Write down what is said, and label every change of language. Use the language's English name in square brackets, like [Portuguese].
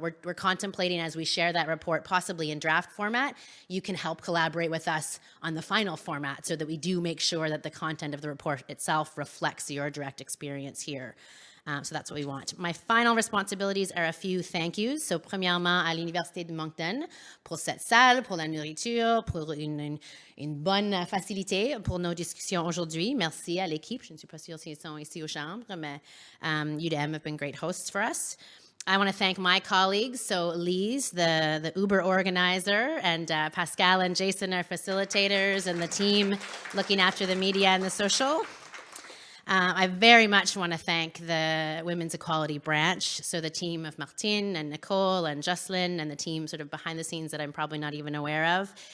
[English] We're contemplating, as we share that report, possibly in draft format, you can help collaborate with us on the final format so that we do make sure that the content of the report itself reflects your direct experience here. So that's what we want. My final responsibilities are a few thank yous. [French] So premièrement à l'Université de Moncton pour cette salle, pour la nourriture, pour une bonne facilité pour nos discussions aujourd'hui. Merci à l'équipe. Je ne suis pas sûre s'ils sont ici aux chambres, mais [English] UDM have been great hosts for us. I want to thank my colleagues, so Lise, the Uber organizer, and Pascal and Jason, our facilitators, and the team looking after the media and the social. I very much want to thank the Women's Equality Branch, so the team of Martine and Nicole and Jocelyn and the team sort of behind the scenes that I'm probably not even aware of.